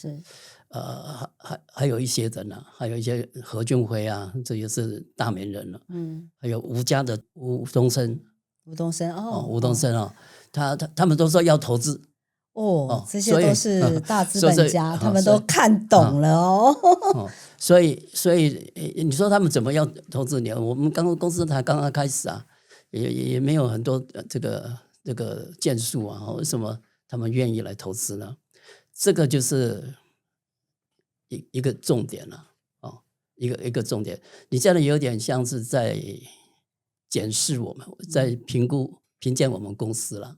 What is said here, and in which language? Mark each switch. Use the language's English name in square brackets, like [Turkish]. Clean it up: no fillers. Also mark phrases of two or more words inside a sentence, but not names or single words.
[Chinese] 還有一些人呢，還有一些何俊輝啊，這也是大名人了。還有吳家的吳東升他們都說要投資這些都是大資本家，他們都看懂了所以你說他們怎麼要投資你？我們公司才剛剛開始啊，也沒有很多這個建樹啊，為什麼他們願意來投資呢？這個就是一個重點了一個重點。你這樣有點像是在檢視我們，在評鑑我們公司了。